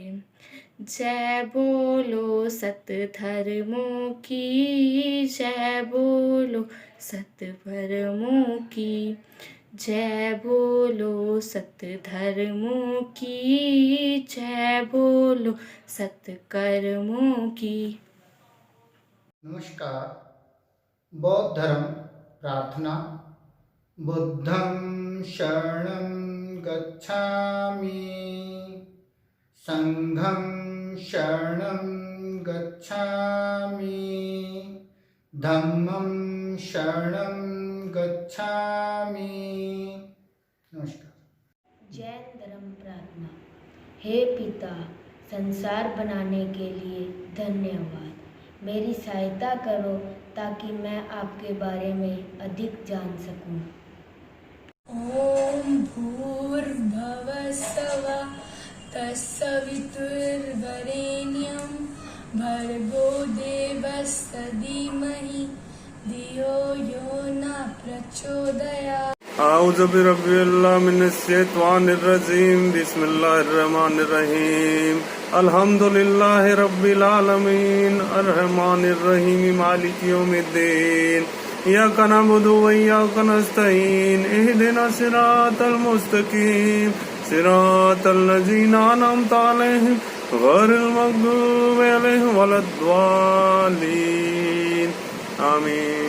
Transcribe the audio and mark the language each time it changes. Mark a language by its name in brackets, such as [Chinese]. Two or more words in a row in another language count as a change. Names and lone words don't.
[Hindi] जय बोलो सत धर्मों की जय बोलो सत धर्मों की जय बोलो सत धर्मों की जय बोलो सत कर्मों की। नमस्कार। बौद्ध धर्म प्रार्थना। [Pali] बुद्धं शरणं गच्छामि संघं शरणं गच्छामि धम्मं शरणं गच्छामि। [Hindi] नमस्कार। जैन धर्म प्रार्थना। हे पिता संसार बनाने के लिए धन्यवाद। मेरी सहायता करो ताकि मैं आपके बारे में अधिक जान सकूं। [Sanskrit] ओम भूर्भुवः स्वः तत्सवितुर्वरेण्यं भर्गो देवस्य धीमहि धियो यो न प्रचोदयात्। [Arabic] أعوذ بالله من الشيطان الرجيم بسم الله الرحمن الرحيم الحمد لله رب العالمين الرحمن الرحيم مالك يوم الدين إياك نعبد وإياك نستعين اهدنا الصراط المستقيم صراط الذين أنعمت عليهم غير المغضوب عليهم ولا الضالين آمين.